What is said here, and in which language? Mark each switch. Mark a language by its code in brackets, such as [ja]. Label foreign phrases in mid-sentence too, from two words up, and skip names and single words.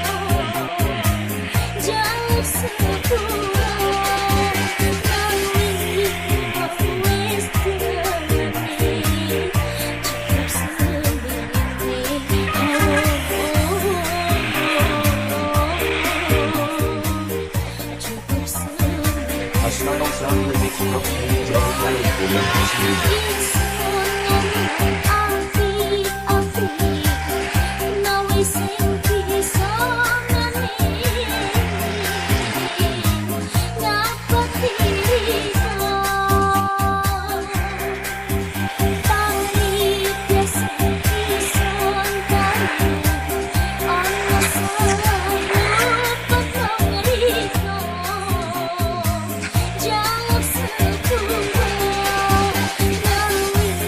[osi] jaluk sepuro, nawi wis jadi, cukup sewine, cukup sewine. [en] A style song remix from DJ Kelly in the house music. [osi] Isun ngomong apik-apik, nawi sing bisa meneng, ngapeti riko. Pari biasa isun tahu, ono salah luput nang riko, jaluk sepuro, nawi